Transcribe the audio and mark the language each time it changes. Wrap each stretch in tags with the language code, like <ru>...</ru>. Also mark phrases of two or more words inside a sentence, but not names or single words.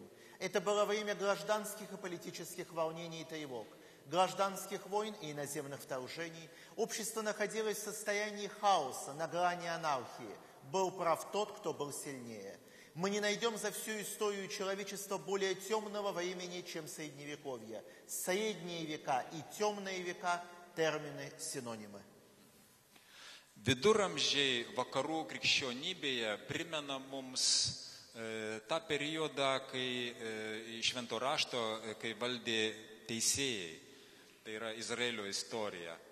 <ru>Это было время гражданских и политических волнений и тревог, гражданских войн и иноземных вторжений. Общество находилось в состоянии хаоса, на грани анархии. Был прав тот, кто был сильнее. Мы не найдем за всю историю человечества более темного времени, чем Средневековье. Средние века и темные века – термины синонимы.</ru> <lt>Viduramžiai vakarų krikščionybėje primena mums tą periodą, kai švento rašto, kai valdė teisėjai. Tai yra Izraelio istorija.</lt>